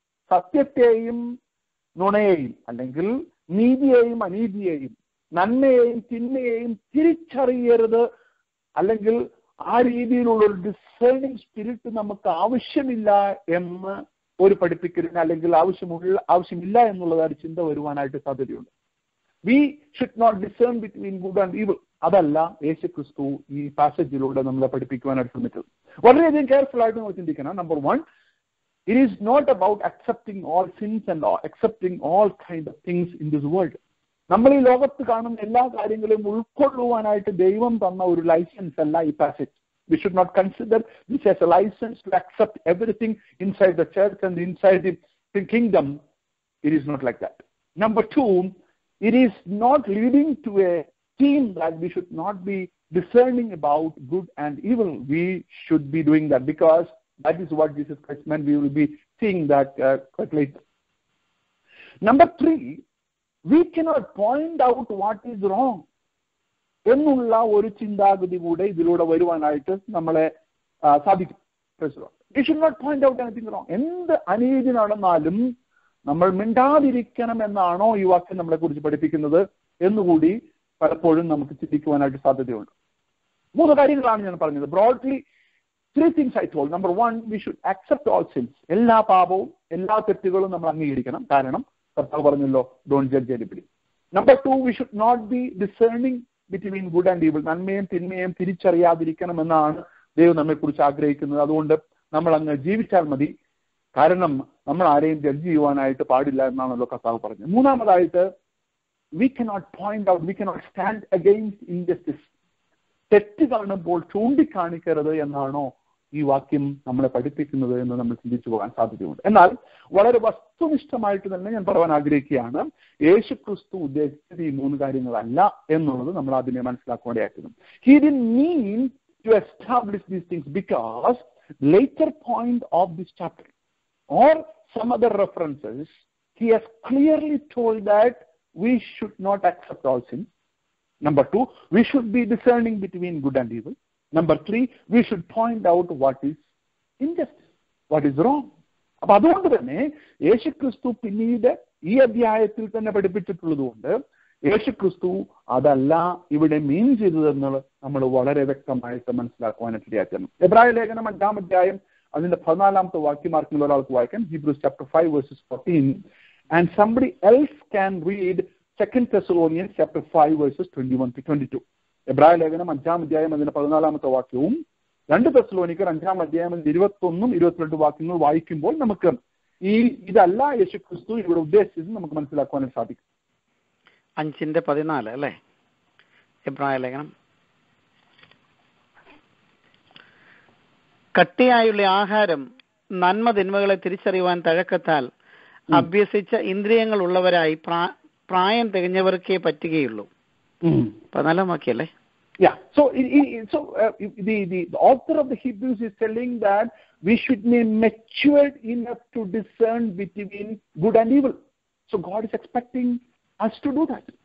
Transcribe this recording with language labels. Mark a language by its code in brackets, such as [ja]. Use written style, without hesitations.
[ml] സത്യത്തെയും നുണയെയും അല്ലെങ്കിൽ നീതിയെയും അനീതിയെയും നന്മയെയും തിന്മയെയും തിരിച്ചറിയരുത്, അല്ലെങ്കിൽ ആ രീതിയിലുള്ള ഒരു ഡിസേണിങ് സ്പിരിറ്റ് നമുക്ക് ആവശ്യമില്ല എന്ന് ഒരു പഠിപ്പിക്കലിന് അല്ലെങ്കിൽ ആവശ്യമില്ല എന്നുള്ളതാണ് ചിന്ത വരുവാനായിട്ട് സാധ്യതയുണ്ട്. [en] We should not discern between good and evil. [ml] അതല്ല യേശു ക്രിസ്തു ഈ പാസേജിലൂടെ നമ്മളെ പഠിപ്പിക്കുവാനായിട്ട് ശ്രമിച്ചത്. വളരെയധികം കെയർഫുൾ ആയിട്ട് നമ്മൾ ചിന്തിക്കണം. [en] Number 1, it is not about accepting all sins and accepting all kind of things in this world. [ml] നമ്മൾ ഈ ലോകത്ത് കാണുന്ന എല്ലാ കാര്യങ്ങളെയും ഉൾക്കൊള്ളുവാനായിട്ട് ദൈവം തന്ന ഒരു ലൈസൻസ് അല്ല ഈ passage. [en] We should not consider this as a license to accept everything inside the church and inside the kingdom. It is not like that. Number 2, it is not leading to a theme that we should not be discerning about good and evil. We should be doing that because that is what Jesus Christ meant. We will be seeing that quite later. Number 3, we cannot point out what is wrong. [ml] എന്നുള്ള ഒരു ചിന്താഗതി കൂടെ ഇതിലൂടെ വരുവാനായിട്ട് നമ്മളെ സാധിക്കും. [en] We should not point out anything wrong. [ml] എന്ത് അനീതി നടന്നാലും നമ്മൾ മിണ്ടാതിരിക്കണം എന്നാണോ ഈ വാക്യം നമ്മളെ കുറിച്ച് പഠിപ്പിക്കുന്നത് എന്നുകൂടി പലപ്പോഴും നമുക്ക് ചിന്തിക്കുവാനായിട്ട് സാധ്യതയുണ്ട്. 3 കാര്യങ്ങളാണ് ഞാൻ പറഞ്ഞത്. [en] Broadly 3 things I told. Number 1, we should accept all sins. [ml] എല്ലാ പാപവും എല്ലാ തെറ്റുകളും നമ്മൾ അംഗീകരിക്കണം. കാരണം കർത്താവ് പറഞ്ഞല്ലോ, [en] don't judge anybody. Number 2, we should not be discerning between good and evil. [ml] നന്മയും തിന്മയും തിരിച്ചറിയാതിരിക്കണമെന്നാണ് ദൈവം നമ്മെ കുറിച്ച് ആഗ്രഹിക്കുന്നത്. അതുകൊണ്ട് നമ്മൾ അങ്ങ് ജീവിച്ചാൽ മതി, കാരണം നമ്മൾ ആരെയും ജഡ്ജ് ചെയ്യുവാനായിട്ട് പാടില്ല എന്നാണല്ലോ കർത്താവ് പറഞ്ഞത്. മൂന്നാമതായിട്ട്, [en] we cannot point out, we cannot stand against injustice. [ml] തെറ്റ് കാണുമ്പോൾ ചൂണ്ടിക്കാണിക്കരുത് എന്നാണോ ഈ വാക്യം നമ്മളെ പഠിപ്പിക്കുന്നത് എന്ന് നമ്മൾ ചിന്തിച്ചു പോകാൻ സാധ്യതയുണ്ട്. എന്നാൽ വളരെ വസ്തുനിഷ്ഠമായിട്ട് തന്നെ ഞാൻ പറയാൻ ആഗ്രഹിക്കുകയാണ്, യേശു ക്രിസ്തു ഉദ്ദേശിച്ചത് ഈ 3 കാര്യങ്ങളല്ല എന്നുള്ളത് നമ്മൾ ആദ്യമേ മനസ്സിലാക്കേണ്ടതായിരുന്നു. [en] He didn't mean to establish these things because later point of this chapter or some other references, he has clearly told that we should not accept all sins. Number 2, we should be discerning between good and evil. Number 3, we should point out what is injustice, what is wrong. [ml] അപ്പൊ അതുകൊണ്ട് തന്നെ യേശുക്രിസ്തു പിന്നീട് ഈ അധ്യായത്തിൽ തന്നെ പഠിപ്പിച്ചിട്ടുള്ളത് കൊണ്ട് യേശുക്രിസ്തു അതല്ല ഇവിടെ മീൻ ചെയ്തതെന്നുള്ളത് നമ്മൾ വളരെ വ്യക്തമായിട്ട് മനസ്സിലാക്കുവാനായിട്ട് ഇടയാക്കണം. എബ്രായ ലേഖനം 5-ാം അധ്യായം അതിന്റെ 14-ാമത്തെ വാക്യമാർക്കുള്ള ഒരാൾക്ക് വായിക്കാൻ, [en] Hebrews chapter 5 verses 14, and somebody else can read 2 Thessalonians chapter 5 verses 21 to 22. [ml] എബ്രായ ലേഖനം 5-ാം അധ്യായം അതിന്റെ 14-ാമത്തെ വാക്യവും 2 തെസ്സലോനിക്കർ 5-ാം അധ്യായം 21-22 വാക്യങ്ങൾ വായിക്കുമ്പോൾ നമുക്ക് ഇതല്ല യേശുക്രിസ്തു ഇവിടെ ഉദ്ദേശിച്ചത് നമുക്ക് മനസ്സിലാക്കുവാനും സാധിക്കും. 5:14 അല്ലേ എബ്രായ ലേഖനം? കട്ടിയായുള്ള ആഹാരം നന്മ തിന്മകളെ തിരിച്ചറിയുവാൻ തഴക്കത്താൽ അഭ്യസിച്ച ഇന്ദ്രിയങ്ങൾ ഉള്ളവരായി പ്രായം തികഞ്ഞവർക്കേ പറ്റുകയുള്ളൂ. 14-ാം വാക്യല്ലേ? [en] Yeah. So the author of the Hebrews is telling that we should be matured enough to discern between good and evil. So God is expecting us to do that.